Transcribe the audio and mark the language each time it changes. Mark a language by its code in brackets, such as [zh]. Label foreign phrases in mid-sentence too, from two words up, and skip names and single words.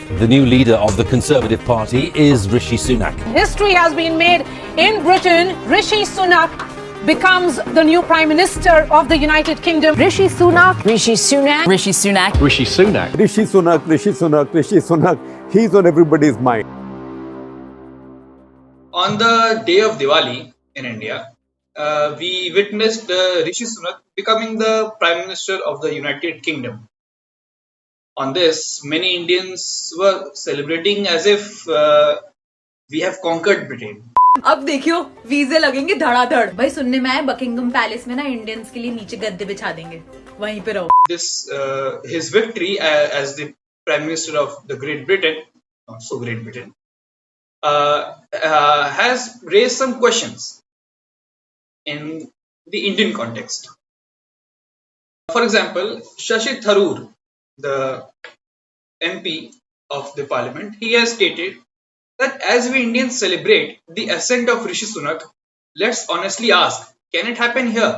[en] The new leader of the Conservative Party is Rishi Sunak. History has been made in Britain. Rishi Sunak becomes the new Prime Minister of the United Kingdom. Rishi Sunak. Rishi Sunak. Rishi Sunak. Rishi Sunak. Rishi Sunak, Rishi Sunak, Rishi Sunak. He's on everybody's mind. On the day of Diwali in India, we witnessed Rishi Sunak becoming the Prime Minister of the United Kingdom. On this, many Indians were celebrating as if we have conquered Britain. [hi] अब देखियो वीजे लगेंगे धड़ाधड़। भाई सुनने में आया बकिंगम पैलेस में ना इंडियंस के लिए नीचे गद्दे बिछा देंगे, वहीं पे रहो। [en] This his victory as the Prime Minister of the Great Britain, not so Great Britain, has raised some questions in the Indian context. For example, Shashi Tharoor, the MP of the Parliament, he has stated that as we Indians celebrate the ascent of Rishi Sunak, let's honestly ask, can it happen here?